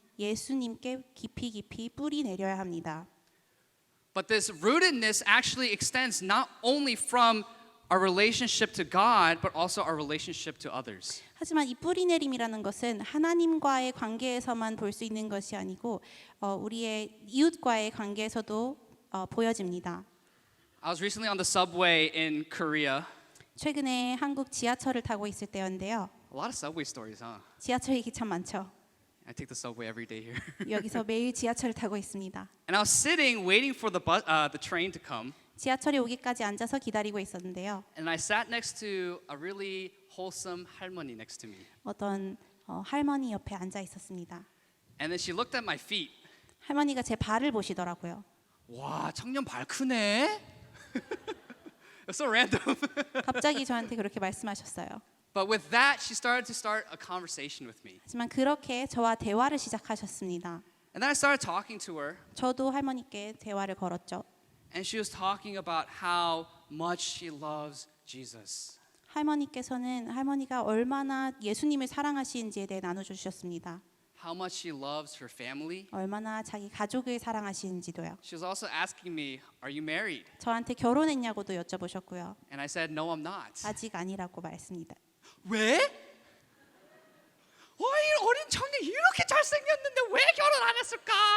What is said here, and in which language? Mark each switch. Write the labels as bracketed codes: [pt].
[ko] 예수님께 깊이 깊이 뿌리 내려야 합니다. [en] But this rootedness actually extends not only from our relationship to God, but also our relationship to others. [ko] 하지만 이 뿌리 내림이라는 것은 하나님과의 관계에서만 볼 수 있는 것이 아니고 우리의 이웃과의 관계에서도 보여집니다. [en] I was recently on the subway in Korea. [ko] 최근에 한국 지하철을 타고 있을 때였는데요. [en] A lot of subway stories, huh? [ko] 지하철 얘기 참 많죠. [en] I take the subway every day here. [ko] 여기서 매일 지하철을 타고 있습니다. [en] And I was sitting waiting for the train to come. [ko] 지하철이 오기까지 앉아서 기다리고 있었는데요. [en] And I sat next to a really wholesome 할머니 next to me. [ko] 어떤 할머니 옆에 앉아 있었습니다. [en] And then she looked at my feet. [ko] 할머니가 제 발을 보시더라고요. 와, 청년 발 크네. [en] It's so random. [ko] 갑자기 저한테 그렇게 말씀하셨어요. [en] But with that, she started a conversation with me. [ko] 하지만 그렇게 저와 대화를 시작하셨습니다. [en] And then I started talking to her. [ko] 저도 할머니께 대화를 걸었죠. [en] And she was talking about how much she loves Jesus. [ko] 할머니께서는 할머니가 얼마나 예수님을 사랑하시는지에 대해 나눠주셨습니다. [en] How much she loves her family. [ko] 얼마나 자기 가족을 사랑하시는지도요. [en] She was also asking me, "Are you married?" [ko] 저한테 결혼했냐고도 여쭤보셨고요. [en] And I said, "No, I'm not." [ko] 아직 아니라고 말했습니다. 왜? 이 어린 청년 이렇게 잘생겼는데 왜 결혼 안 했을까?